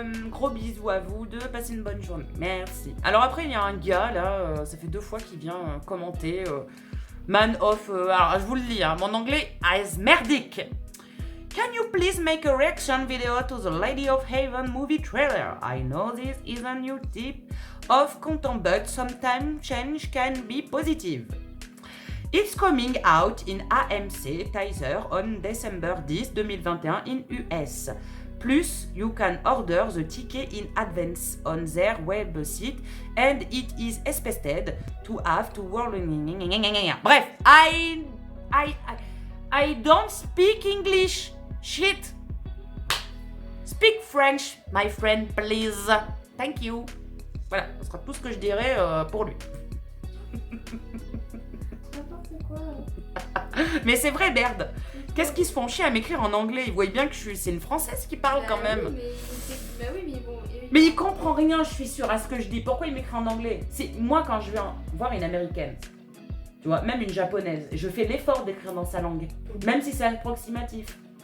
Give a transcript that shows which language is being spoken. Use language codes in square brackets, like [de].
[fr] Gros bisous à vous deux, passez une bonne journée. Merci. Alors après, il y a un gars là, ça fait 2 fois qu'il vient commenter. [en] Man of. [fr] Alors je vous le lis, hein, mon anglais est merdique. [en] Can you please make a reaction video to the Lady of Haven movie trailer? I know this isn't your type of content, but sometimes change can be positive. It's coming out in AMC Theater on December 10, 2021 in US. Plus, you can order the ticket in advance on their website and it is expected to have to work. [fr] Bref, [en] I don't speak English. Shit. Speak French, my friend, please. Thank you. [fr] Voilà, ce sera tout ce que je dirai pour lui. N'importe quoi. Mais c'est vrai, merde. Qu'est-ce qu'ils se font chier à m'écrire en anglais? Ils voient bien que c'est une française qui parle quand même. Oui, mais bon. Mais il comprend rien, je suis sûre, à ce que je dis. Pourquoi il m'écrit en anglais? C'est moi quand je vais voir une américaine, tu vois, même une japonaise, je fais l'effort d'écrire dans sa langue, même si c'est approximatif.